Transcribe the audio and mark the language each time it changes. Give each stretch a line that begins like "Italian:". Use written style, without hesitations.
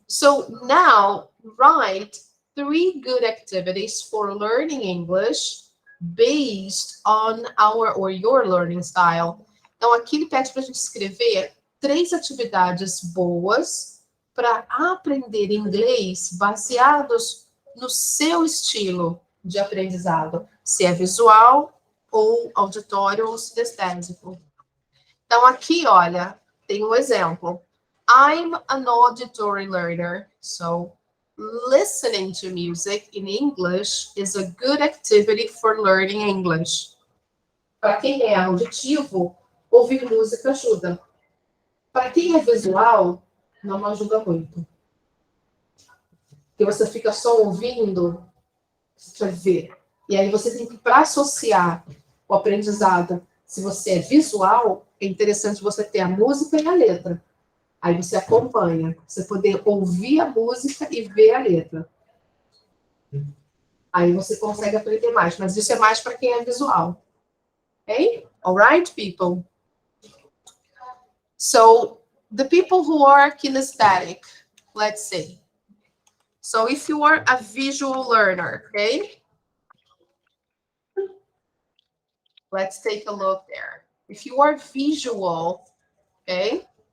English: So now write 3 good activities for learning English based on our or your learning style.
Portuguese: Então, aqui ele pede para a gente escrever 3 atividades boas para aprender inglês baseados no seu estilo de aprendizado, se é visual ou auditório ou sinestésico. Então, aqui, olha, tem um exemplo.
English: I'm an auditory learner, so listening to music in English is a good activity for learning English.
Portuguese: Para quem é auditivo, ouvir música ajuda. Para quem é visual, não ajuda muito. Porque você fica só ouvindo, você vai ver. E aí você tem que, para associar o aprendizado, se você é visual, é interessante você ter a música e a letra. Aí você acompanha, você poder ouvir a música e ver a letra. Aí você consegue aprender mais, mas isso é mais para quem é visual.
English: Ok? All right, people? So, the people who are kinesthetic, let's see. So, if you are a visual learner, okay? Let's take a look there. If you are visual, okay?